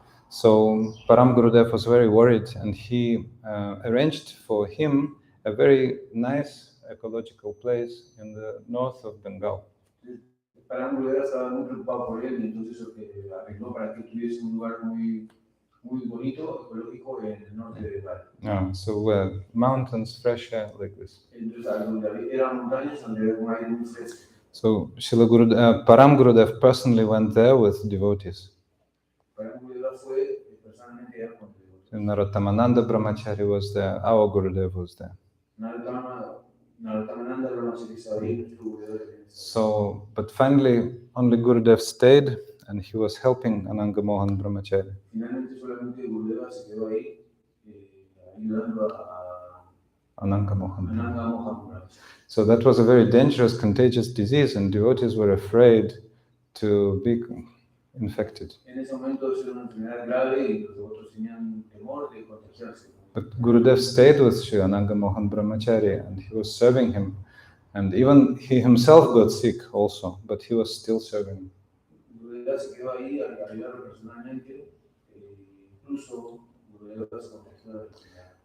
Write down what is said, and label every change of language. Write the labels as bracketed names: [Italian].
[English] So Param Gurudev was very worried and he arranged for him a very nice ecological place in the north of Bengal. [Spanish] Param Gurudeva estaba muy preocupado por él y entonces arregló para que tuviese un lugar muy bonito, ecológico en el norte de Bali. [English] So mountains, fresh air, like this. [Spanish] Entonces, donde eran montañas donde había un aire muy fresco. [English] So Param Gurudev personally went there with devotees. [Spanish] Param Gurudeva fue personalmente allá con devotees. [English] And Narottamananda Brahmachari was there, our Gurudev was there. [Spanish] Narottamananda Brahmachari estaba ahí, nuestro Gurudeva. [English] So, but finally, only Gurudev stayed, and he was helping Ananga Mohan Brahmachari. [Spanish] Finalmente solamente Gurudeva se quedó ahí, ayudando a Ananga Mohan. Brahmachari. [English] So that was a very dangerous, contagious disease, and devotees were afraid to be infected. [Spanish] En ese momento era una enfermedad grave y los devotos tenían temor de contagiarse. [English] But Gurudev stayed with Sri Ananga Mohan Brahmachari, and he was serving him. And even he himself got sick also, but he was still serving him. [Spanish] Gurudeva se quedó ahí a ayudarlo personalmente, incluso Gurudeva se contagió de la enfermedad.